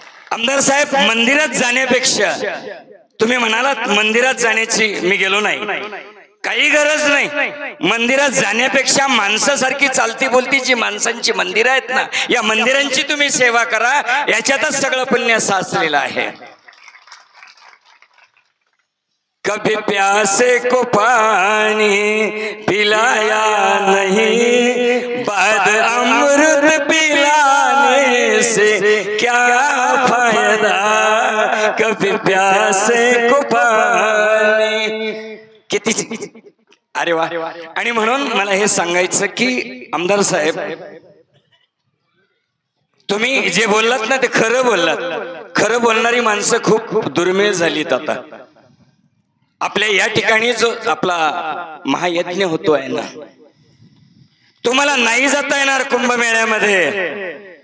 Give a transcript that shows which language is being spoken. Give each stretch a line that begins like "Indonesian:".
Marathi: आमदार साहेब, मंदिरात जाण्यापेक्षा, तुम्ही म्हणालात मंदिरात जाण्याची मी गेलो नाही, काही गरज नाही. मंदिरात जाण्यापेक्षा माणसासारखी चालती बोलती जी माणसांची मंदिरं आहेत ना, या मंदिरांची तुम्ही सेवा करा, याच्यातच सगळं पुण्य साचलेलं आहे.
Hindi: कभी प्यासे को पानी पिलाया नहीं, बाद अमृत पिलाने से क्या फायदा, कभी प्यासे को पानी।
Marathi: किती अरे वा। आणि म्हणून मला हे सांगायचं की आमदार साहेब, तुम्ही जे बोललात ना ते खरं बोललात. खरं बोलणारी माणसं खूप दुर्मिळ झालीत आता आपल्या या ठिकाणी. जो आपला महायज्ञ होतो आहे ना, तुम्हाला नाही जाता येणार कुंभमेळ्यामध्ये.